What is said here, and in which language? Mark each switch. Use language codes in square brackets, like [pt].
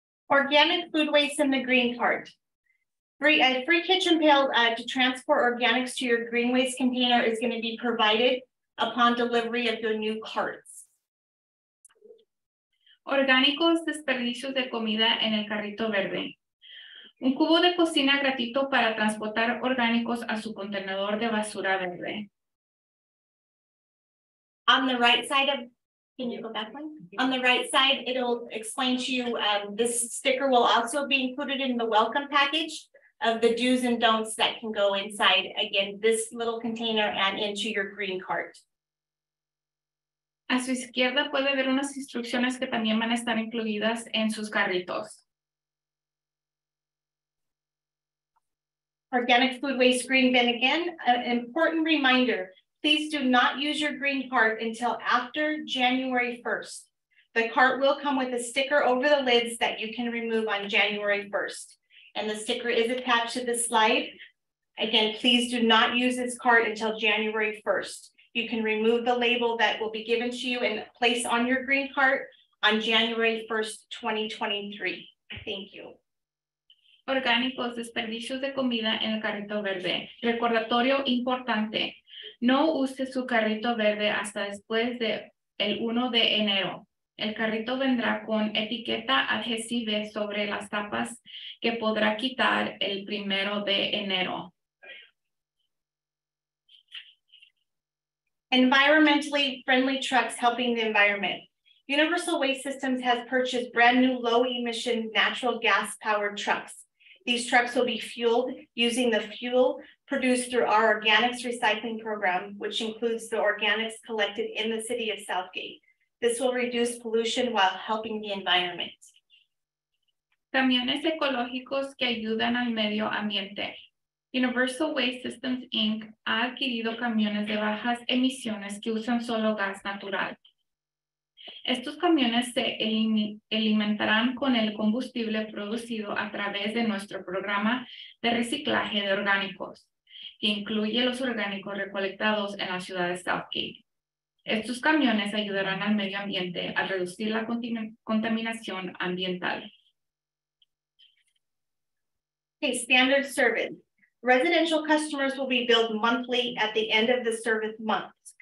[en] Organic food waste in the green cart. Free kitchen pail to transport organics to your green waste container is going to be provided upon delivery of your new carts. [es] Orgánicos desperdicios de comida en el carrito verde. Un cubo de cocina gratuito para transportar orgánicos a su contenedor de basura verde. [en] On the right side of, can you go back one? On the right side, it'll explain to you, this sticker will also be included in the welcome package of the do's and don'ts that can go inside, again, this little container and into your green cart. [es] A su izquierda puede ver unas instrucciones que también van a estar incluidas en sus carritos. [en] Organic food waste green bin again, an important reminder, please do not use your green cart until after January 1st. The cart will come with a sticker over the lids that you can remove on January 1st. And the sticker is attached to the slide. Again, please do not use this cart until January 1st. You can remove the label that will be given to you and place on your green cart on January 1st, 2023. Thank you. [es] Orgánicos, desperdicios de comida en el carrito verde. Recordatorio importante. No use su carrito verde hasta después del 1 de enero. El carrito vendrá con etiqueta adhesiva sobre las tapas que podrá quitar el 1 de enero. [en] Environmentally friendly trucks helping the environment. Universal Waste Systems has purchased brand new low emission natural gas powered trucks. These trucks will be fueled using the fuel produced through our organics recycling program, which includes the organics collected in the city of Southgate. This will reduce pollution while helping the environment. [es] Camiones ecológicos que ayudan al medio ambiente. Universal Waste Systems Inc. ha adquirido camiones de bajas emisiones que usan solo gas natural. Estos camiones se alimentarán con el combustible producido a través de nuestro programa de reciclaje de orgánicos, que incluye los orgánicos recolectados en la ciudad de Southgate. Estos camiones ayudarán al medio ambiente a reducir la contaminación ambiental. [en] Okay, standard service. Residential customers will be billed monthly at the end of the service month.